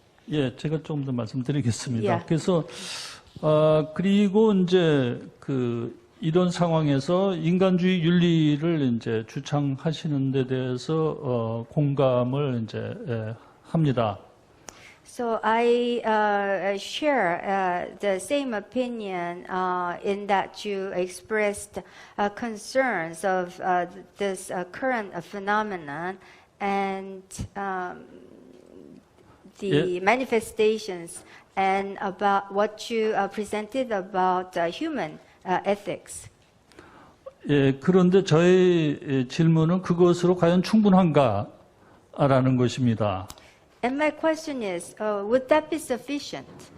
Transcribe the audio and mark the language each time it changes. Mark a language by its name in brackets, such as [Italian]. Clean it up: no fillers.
[Korean] 예, 제가 좀 더 말씀드리겠습니다. Yeah. 그래서 그리고 이제 이런 상황에서 인간주의 윤리를 이제 주창하시는 데 대해서 공감을 이제 합니다. [English] So I share the same opinion in that you expressed concerns of this current phenomenon and the manifestations and about what you presented about human ethics. [Korean] 예, 그런데 저의 질문은 그것으로 과연 충분한가라는 것입니다. [English] And my question is, would that be sufficient?